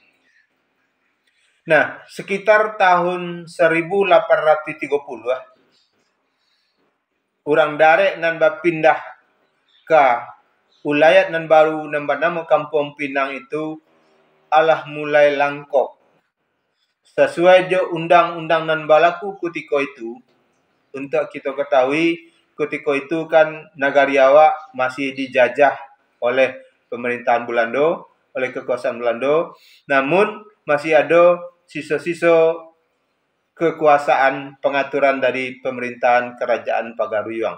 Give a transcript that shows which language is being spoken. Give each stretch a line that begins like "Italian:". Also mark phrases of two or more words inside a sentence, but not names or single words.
Indonesian: Nah, sekitar tahun 1830 orang Darek nan berpindah ke ulayat nan baru nan bernama Kampung Pinang itu alah mulai langkok. Sesuai je undang-undang nan berlaku ketika itu, untuk kita ketahui ketika itu kan Nagari awak masih dijajah oleh pemerintahan Belanda, oleh kekuasaan Belanda, namun masih ada sisa-sisa kekuasaan pengaturan dari pemerintahan kerajaan Pagaruyuang.